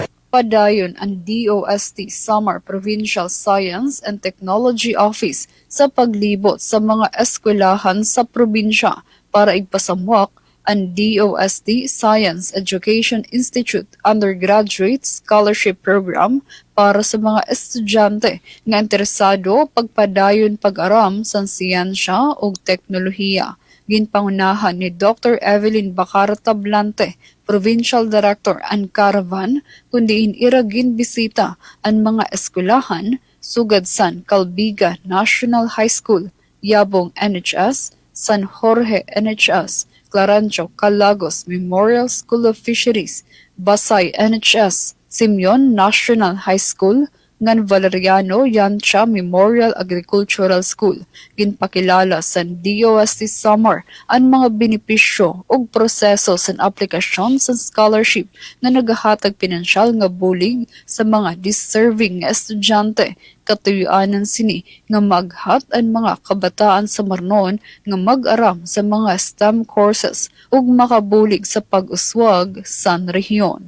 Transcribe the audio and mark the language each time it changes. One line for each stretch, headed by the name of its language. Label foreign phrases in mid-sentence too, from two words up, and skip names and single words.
Waray: Padayon ang DOST Samar Provincial Science and Technology Office sa paglibot sa mga eskwelahan sa probinsya para igpasamwak ang DOST Science Education Institute Undergraduate Scholarship Program para sa mga estudyante nga interesado pagpadayon pag-aram sa siyensya o teknolohiya. Ginpangunahan ni Dr. Evelyn Bacara Tablante, Provincial Director ang Caravan, kundi iniragin bisita ang mga eskwelahan sugad San Calbiga National High School, Yabong NHS, San Jorge NHS, Clarancio Calagos Memorial School of Fisheries, Basay NHS, Simeon National High School, ngan Valeriano Yancha Memorial Agricultural School. Ginpakilala sa DOST Samar ang mga benepisyo ug proseso sa aplikasyon sa scholarship na nagahatag pinansyal nga bulig sa mga deserving nga estudyante. Katuyuanan sini nga maghat ang mga kabataan sa Marnon nga mag-aram sa mga
English: STEM courses
Waray: ug makabulig sa pag-uswag sa rehiyon.